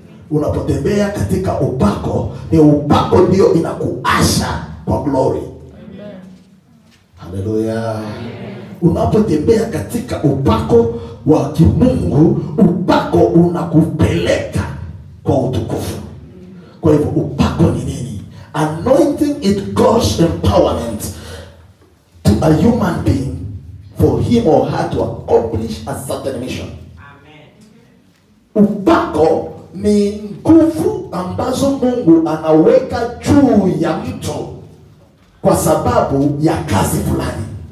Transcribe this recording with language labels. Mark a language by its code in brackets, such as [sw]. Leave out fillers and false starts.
[sw] Unapotembea katika upako, ni upako ndio inakuasha kwa glory. Amen. Haleluya. Unapotembea katika upako wa kimungu, upako unakupeleka kwa utukufu. Kwa hivyo upako ni nini? [en] Anointing, it God's empowerment to a human being for him or her to accomplish a certain mission. [sw] Amen. Upako ni nguvu ambazo Mungu anaweka juu ya mtu kwa sababu ya kazi fulani.